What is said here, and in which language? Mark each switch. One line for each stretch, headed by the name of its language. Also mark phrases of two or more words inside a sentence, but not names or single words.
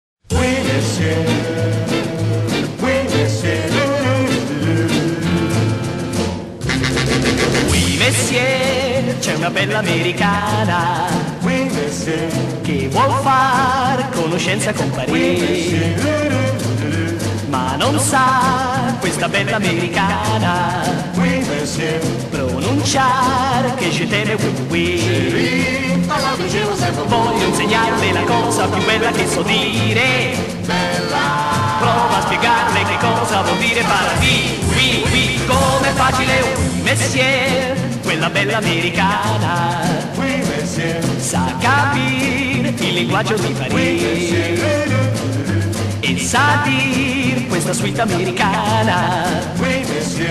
French: Oui, monsieur. Oui, monsieur. Oui, messieurs,
Italian: c'è una bella americana
French: Oui, monsieur.
Italian: che vuol far conoscenza con Parigi, ma non sa questa bella americana
French: Oui, monsieur.
Italian: pronunciare che
French: je t'aime oui. Chérie, parlando je vous aime beaucoup.
Italian: Voglio insegnarle la cosa più bella che so dire. Bella. Prova a spiegarle che cosa vuol dire paradis.
French: Oui, oui,
Italian: come è facile,
French: oui, monsieur.
Italian: Quella bella americana
French: Oui, monsieur.
Italian: sa capire il linguaggio di
French: Oui,
Italian: Parigi
French: monsieur.
Italian: e sa dire questa suite americana.
French: Oui, monsieur.